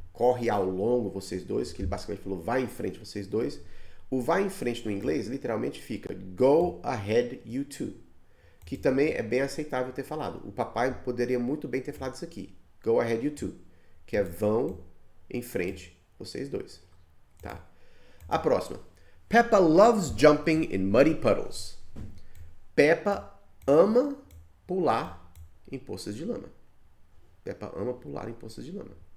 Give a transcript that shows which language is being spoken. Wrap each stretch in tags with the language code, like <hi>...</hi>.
<pt>Corre ao longo vocês dois, que ele basicamente falou, vai em frente vocês dois. O vai em frente no inglês literalmente fica</pt> <en>go ahead you two,</en> <pt>que também é bem aceitável ter falado. O papai poderia muito bem ter falado isso aqui,</pt> <en>go ahead you two,</en> <pt>que é vão em frente vocês dois. Tá? A próxima.</pt> <en>Peppa loves jumping in muddy puddles.</en> <pt>Peppa ama pular em poças de lama. Peppa ama pular em poças de lama.</pt>